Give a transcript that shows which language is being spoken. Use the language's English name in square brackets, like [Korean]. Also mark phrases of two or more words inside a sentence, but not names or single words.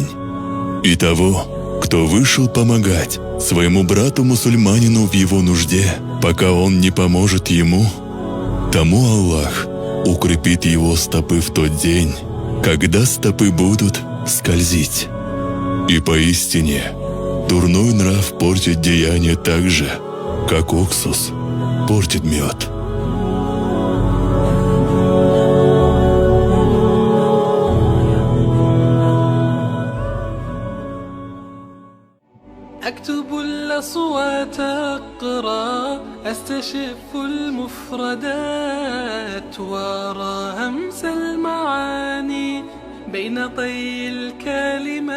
[Russian] И того, кто вышел помогать своему брату-мусульманину в его нужде, пока он не поможет ему, тому Аллах укрепит его стопы в тот день, когда стопы будут скользить. И поистине, дурной нрав портит деяние так же, как уксус портит мед. [Arabic] أكتب الأصوات أقرأ أستشف المفردات وأرى همس المعاني بين طي الكلمات.